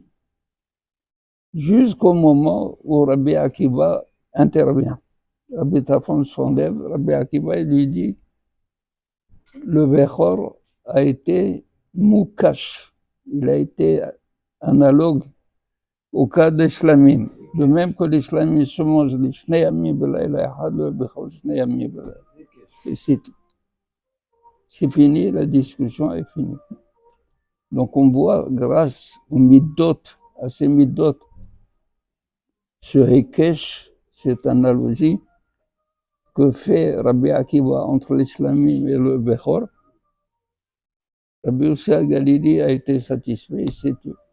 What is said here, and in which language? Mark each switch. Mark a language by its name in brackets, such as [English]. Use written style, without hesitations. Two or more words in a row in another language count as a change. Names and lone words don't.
[French] Jusqu'au moment où Rabbi Akiva intervient. Rabbi Tafon s'enlève, Rabbi Akiva il lui dit, le Bechor a été moukash, il a été analogue au cas des Shlamim. De même que les Shlamim se mangent les [Hebrew] שני ימים ולילה אחד, [French] le Bechor [Hebrew] שני ימים ולילה. [French] Et c'est tout. C'est fini, la discussion est finie. Donc on voit, grâce aux midot, à ces midot, ce Hekesh, cette analogie que fait Rabbi Akiva entre les Shlamim et le Bechor, Rabbi Yossi à Galilée a été satisfait, c'est tout.